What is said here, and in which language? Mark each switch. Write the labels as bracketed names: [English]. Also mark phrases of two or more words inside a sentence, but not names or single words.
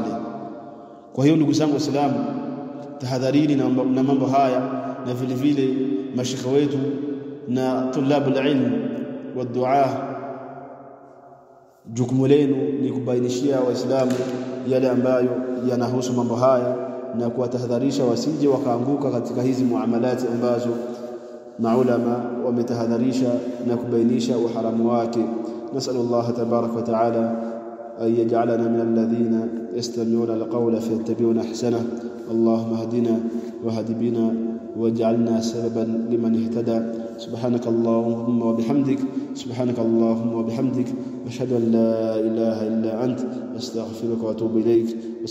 [Swahili] Kwa hiyo ndugu zangu Waislamu, tahadharini na mambo haya, na vile vile mashekhe wetu na [Arabic] طلاب العلم [Swahili] wa duaa, jukumu lenu ni kubainishia Waislamu yale ambayo yanahusu mambo haya na kuwatahadharisha wasije wakaanguka katika hizi muamalati ambazo maulama wametahadharisha na kubainisha uharamu wake. [Arabic] نسأل الله تبارك وتعالى أن يجعلنا من الذين يستمعون القول فيتبعون أحسنه. اللهم اهدنا واهد بنا واجعلنا سببا لمن اهتدى. سبحانك اللهم وبحمدك أشهد أن لا إله إلا أنت أستغفرك وأتوب إليك.